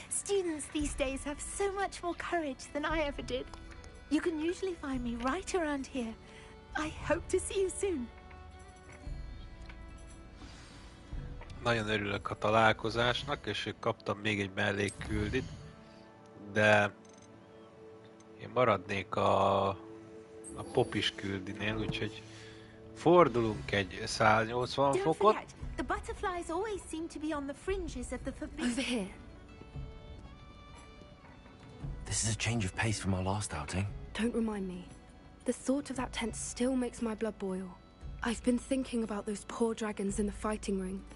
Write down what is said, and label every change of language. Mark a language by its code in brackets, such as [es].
[en] Students these days have so much more courage than I ever did. You can usually find me right around here. I hope to see you soon. [hu] Nagyon örülök a találkozásnak, és kaptam még egy mellékküldit, de én maradnék a popis küldinél, úgyhogy fordulunk egy 180 fokot. [en] The butterflies always seem to be on the fringes of the forbidden. Over here. This is a change of pace from our last outing. Don't remind me. The thought of that tent still makes my blood boil. I've been thinking about those poor dragons in the fighting ring.